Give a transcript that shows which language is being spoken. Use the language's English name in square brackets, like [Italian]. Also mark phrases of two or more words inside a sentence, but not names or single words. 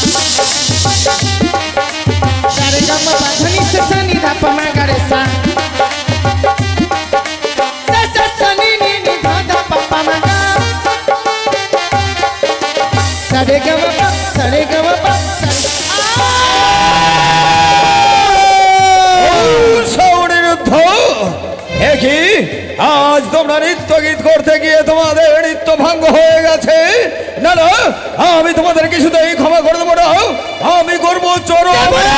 [Hindi] सारे गम पाधनी से सनी धप मगर सा, सा सनी नी नी धप पप मगा, सारे गम पा [Bangla] দেখি আজ তোমরা নৃত্য গীত করতে গিয়ে তোমাদের নৃত্য ভঙ্গ হয়ে গেছে। না না, আমি তোমাদের কিছুতেই ক্ষমা করে দেবো না, আমি করবো চরম।